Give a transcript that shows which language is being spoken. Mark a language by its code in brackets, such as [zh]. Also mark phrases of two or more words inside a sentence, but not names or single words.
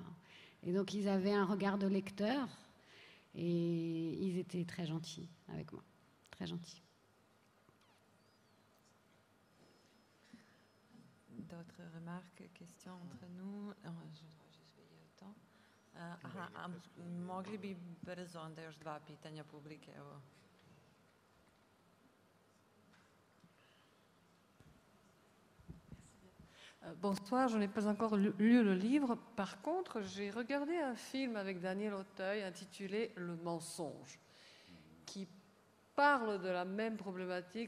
[fr] Et donc ils avaient un regard de lecteur et ils étaient très gentils avec moi, très gentils. D'autres remarques, questions entre nous? Je dois juste veiller au temps. [sr] Mogli bi brzo onda još 2 pitanja publike, evo. [fr] Bonsoir, je n'ai pas encore lu le livre. Par contre, j'ai regardé un film avec Daniel Auteuil intitulé Le mensonge, qui parle de la même problématique.